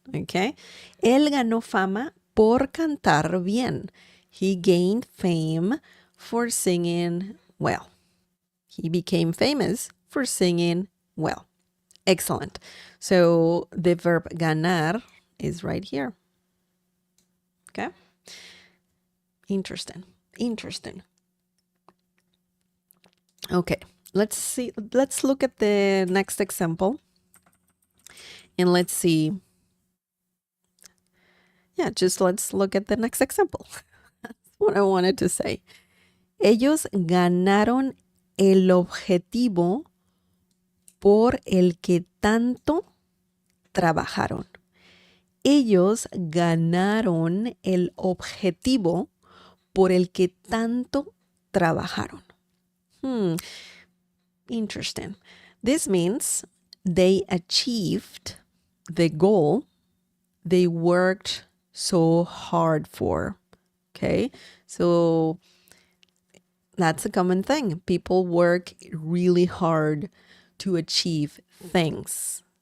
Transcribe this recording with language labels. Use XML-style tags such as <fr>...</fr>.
<es>Okay, él ganó fama por cantar bien.</es> <en>He gained fame for singing well. He became famous for singing well. Excellent. So the verb ganar is right here. Okay. Interesting. Okay. Let's look at the next example. And let's see. Yeah, just let's look at the next example. That's what I wanted to say.</en> <es>Ellos ganaron el objetivo por el que tanto trabajaron. Ellos ganaron el objetivo por el que tanto trabajaron.</es> <en>Interesting. This means they achieved the goal they worked so hard for. Okay, so that's a common thing. People work really hard to achieve things.</en>